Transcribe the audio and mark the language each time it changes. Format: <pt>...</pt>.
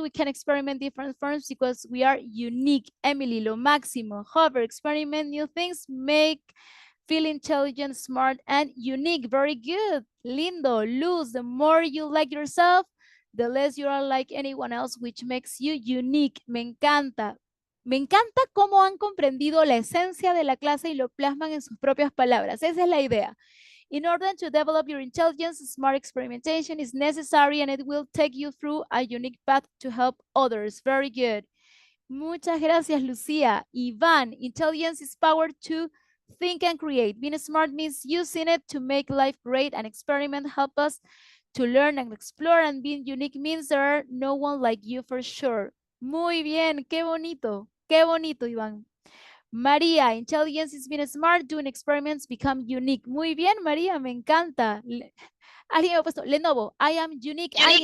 <en>We can experiment different forms because we are unique. Emily,</en> <es>lo máximo.</es> <en>Hover, experiment new things, make feel intelligent, smart, and unique. Very good.</en> <es>Lindo.</es> <en>Luz, the more you like yourself, the less you are like anyone else, which makes you unique.</en> <es>Me encanta. Me encanta cómo han comprendido la esencia de la clase y lo plasman en sus propias palabras. Esa es la idea.</es> <en>In order to develop your intelligence, smart experimentation is necessary and it will take you through a unique path to help others. Very good.</en> <es>Muchas gracias,</es> <en>Lucía. Iván, intelligence is power to think and create. Being smart means using it to make life great, and experiment help us to learn and explore, and being unique means there are no one like you for sure.</en> <es>Muy bien, qué bonito, Iván.</es> <en>María, intelligence is being smart, doing experiments become unique.</en> <es>Muy bien, María, me encanta. Alguien me ha puesto, Lenovo,</es> <en>I am unique.</en>